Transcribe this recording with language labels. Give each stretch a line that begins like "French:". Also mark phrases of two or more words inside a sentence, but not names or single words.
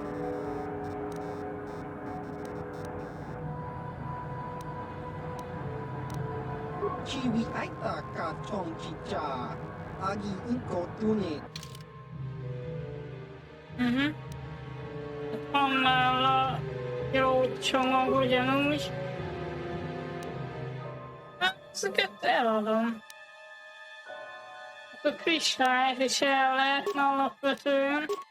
Hungarian: Chiwi Aita Ka Chong Chicha, Agi Inko Tune. Annál gyógycsomag ugyanúgy. Ezeket eladom. A kristályt is el lehetne alapvetően.